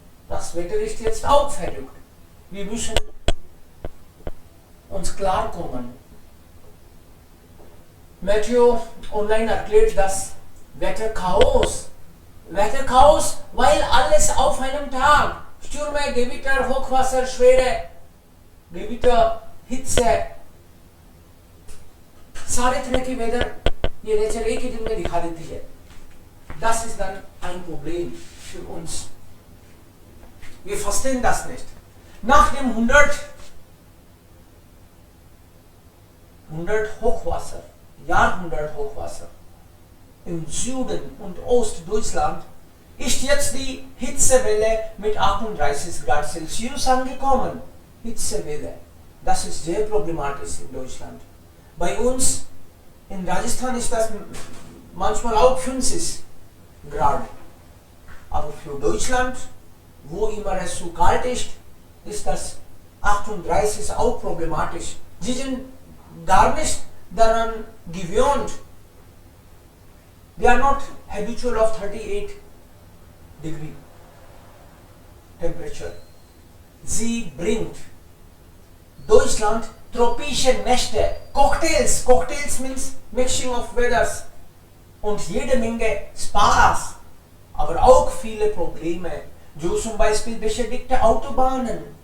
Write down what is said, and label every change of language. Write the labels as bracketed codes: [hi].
[de] Das Wetter ist jetzt auch verrückt. Wir müssen uns klarkommen. Meteo Online erklärt das Wetterchaos. Wetterchaos, weil alles auf einem Tag. Stürme, Gewitter, Hochwasser, schwere Gewitter, Hitze, [hi] सारे तरह के weather ये nature एक ही दिन में दिखा देती है. [de] Das ist dann ein Problem für uns. Wir verstehen das nicht. Nach dem 100 Hochwasser, Jahrhundert Hochwasser im Süden und Ostdeutschland ist jetzt die Hitzewelle mit 38 Grad Celsius angekommen. Hitzewelle. Das ist sehr problematisch in Deutschland. Bei uns in Rajasthan ist das manchmal auch 50 Grad. Aber für Deutschland, wo immer es so kalt ist, ist das 38 ist auch problematisch. Sie sind gar nicht daran gewöhnt. [en] They are not habitual of 38 degree temperature. [de] Sie bringt Deutschland tropische Nächte, Cocktails. [en] Cocktails means mixing of weathers [de] und jede Menge Spaß, aber auch viele Probleme. So zum Beispiel beschädigte Autobahnen.